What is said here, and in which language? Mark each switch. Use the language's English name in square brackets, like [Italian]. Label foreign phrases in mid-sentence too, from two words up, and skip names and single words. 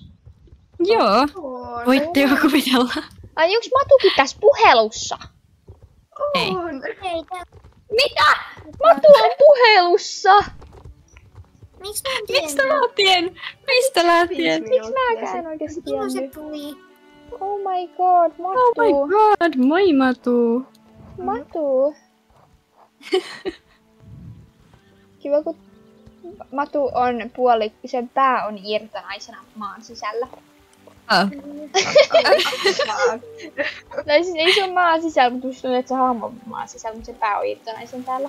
[Finnish] Joo. Voitte jo kuvitella. Ai onks Matuki tässä puhelussa? Ei. Mitä? Matu on puhelussa! Mistä lähtien? Mistä lähtien? Miksi mäkään oikeesti Milloin se tiennyt? tuli? [English] Oh my god, Matu. Oh my god, [Finnish] moi Matu. Matu. Kiva kun Matu on sen pää on irtonaisena maan sisällä. Tai siis ei se ole maan sisällä, mutta musta tuntuu, että se hahmo on maan sisällä, mutta se pää on irtonaisen täällä.